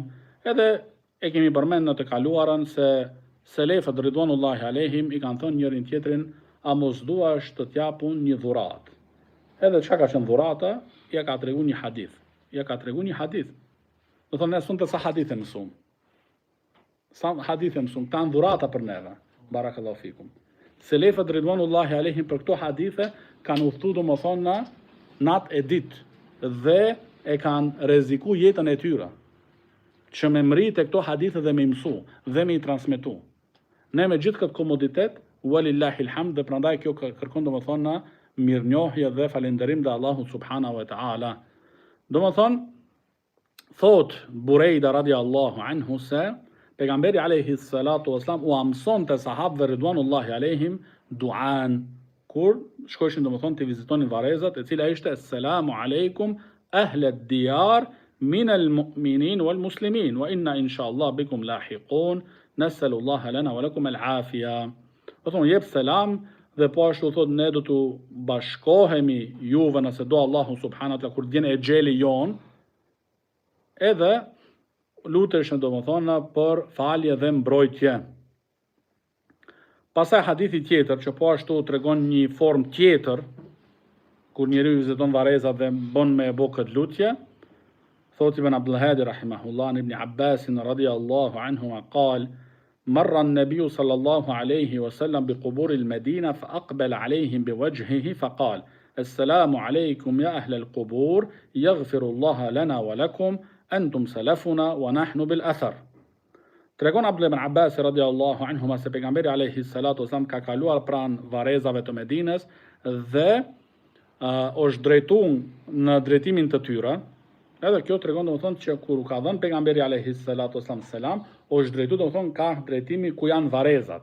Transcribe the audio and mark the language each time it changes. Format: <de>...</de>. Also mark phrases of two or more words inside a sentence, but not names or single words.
<sq>Edhe e kemi përmend në të kaluarën se selefët</sq> <ar>رضوان الله عليهم</ar> <sq>i kanë thënë njërin tjetrin, a mos duash të t'japun një dhuratë. Edhe çka ka qenë dhurata, ja ka tregu një hadith. Ja ka tregu një hadith. Do thonë ne sonte sa hadithe mësum. Sa hadithe mësum, tan dhurata për neve.</sq> <ar>بارك الله فيكم.</ar> <sq>Selefët</sq> <ar>رضوان الله عليهم</ar> <sq>për këto hadithe kanë udhëtu domethënë në natë e ditë dhe e kanë rreziku jetën e tyre që me mrit e këto hadithe dhe me mësu dhe me i transmetu. Ne me gjithë këtë komoditet,</sq> <ar>ولله الحمد,</ar> <sq>dhe prandaj kjo kërkon domethënë në mirënjohje dhe falënderim dhe Allahut</sq> <ar>سبحانه وتعالى.</ar> <sq>Domethënë thot Burejda</sq> <ar>رضي الله عنه</ar> <sq>se pejgamberi</sq> <ar>عليه الصلاة والسلام</ar> <sq>u mësonte sahabëve</sq> <ar>رضوان الله عليهم</ar> <sq>duan kur shkojshin domethënë të vizitonin varrezat, e cila ishte</sq> <ar>السلام عليكم أهل الديار من المؤمنين والمسلمين وإنا إن شاء الله بكم لاحقون نسأل الله لنا ولكم العافية.</ar> <sq>Do thonë jep selam dhe po ashtu thot ne do të bashkohemi juve nëse do Allahu</sq> <ar>سبحانه وتعالى</ar> <sq>kur vjen exheli jon, edhe luteshën domethënë për falje dhe mbrojtje. Pastaj hadithi tjetër që po ashtu tregon një formë tjetër kur njeriu viziton varrezat dhe bën me bë këtë lutje.</sq> <ar>Thot ابن عبد الهادي رحمه الله ابن عباس رضي الله عنه قال مر النبي صلى الله عليه وسلم بقبور المدينة فأقبل عليهم بوجهه فقال السلام عليكم يا أهل القبور يغفر الله لنا ولكم أنتم سلفنا ونحن بالأثر.</ar> <sq>Tregon Abdullah ibn Abbas</sq> <ar>رضي الله عنهما</ar> <sq>se pejgamberi</sq> <ar>عليه الصلاة والسلام</ar> <sq>ka kaluar pranë varrezave të Medinës dhe është drejtuar në drejtimin të tyre. Edhe kjo tregon domethënë që kur u ka dhënë pejgamberi</sq> <ar>عليه الصلاة والسلام</ar> <sq>selam, është drejtuar domethënë ka drejtimi ku janë varrezat.</sq>